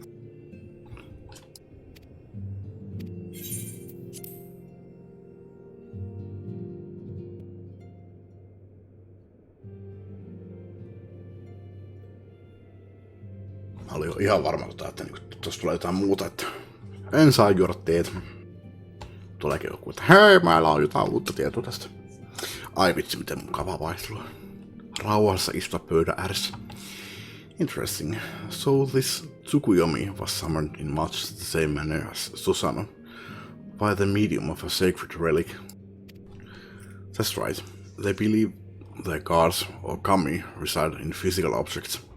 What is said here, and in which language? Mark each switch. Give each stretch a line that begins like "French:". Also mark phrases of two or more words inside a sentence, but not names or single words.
Finnish: Mä olin jo ihan varma, että tuossa tulee jotain muuta, että en saa juoda teetä. Tuleekin joku, että hei, meillä on jotain uutta tietoa tästä. Ai vitsi, miten mukavaa vaihtelua. Rauhassa istua pöydän ääressä.
English: Interesting. So this Tsukuyomi was summoned in much the same manner as Susano, by the medium of a sacred relic. That's right. They believe their gods or kami reside in physical objects.